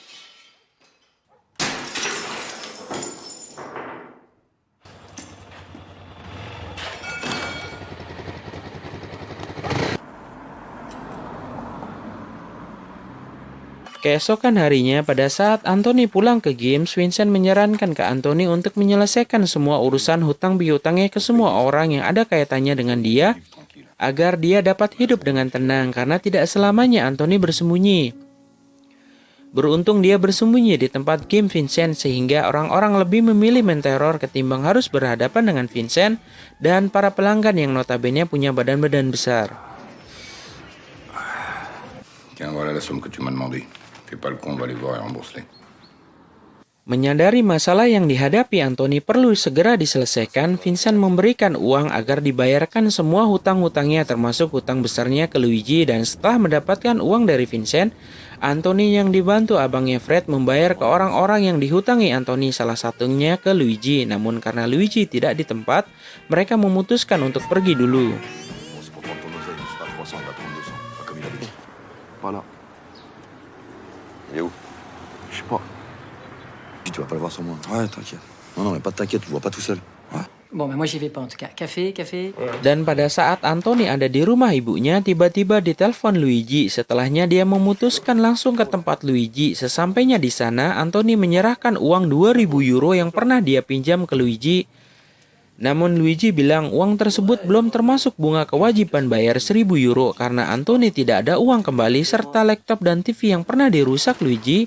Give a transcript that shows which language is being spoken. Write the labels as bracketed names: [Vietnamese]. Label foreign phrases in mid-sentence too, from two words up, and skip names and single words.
[Indonesian] Keesokan harinya, pada saat Anthony pulang ke games, Vincent menyarankan ke Anthony untuk menyelesaikan semua urusan hutang piutangnya ke semua orang yang ada kaitannya dengan dia, agar dia dapat hidup dengan tenang karena tidak selamanya Anthony bersembunyi. Beruntung dia bersembunyi di tempat game Vincent sehingga orang-orang lebih memilih menteror ketimbang harus berhadapan dengan Vincent dan para pelanggan yang notabene punya badan-badan besar. [French] Tiens, voilà la somme que tu m'as demandé. Fais pas le con, va les voir et rembourse-les. [Indonesian] Menyadari masalah yang dihadapi Anthony perlu segera diselesaikan, Vincent memberikan uang agar dibayarkan semua hutang-hutangnya termasuk hutang besarnya ke Luigi, dan setelah mendapatkan uang dari Vincent, Anthony yang dibantu abangnya Fred membayar ke orang-orang yang dihutangi Anthony, salah satunya ke Luigi. Namun karena Luigi tidak di tempat, mereka memutuskan untuk pergi dulu. [French] Voilà. Il est où? Je sais pas. Tu vas pas le voir sans moi. Ouais, t'inquiète. Non, mais pas de t'inquiète, tu le vois pas tout seul. Ouais. Bon, mais moi j'y vais pas en tout cas. Café. [Indonesian] Dan pada saat Anthony ada di rumah ibunya, tiba-tiba ditelepon Luigi. Setelahnya dia memutuskan langsung ke tempat Luigi. Sesampainya di sana, Anthony menyerahkan uang 2.000 euro yang pernah dia pinjam ke Luigi. Namun Luigi bilang uang tersebut belum termasuk bunga kewajiban bayar 1.000 euro karena Anthony tidak ada uang kembali serta laptop dan TV yang pernah dirusak Luigi.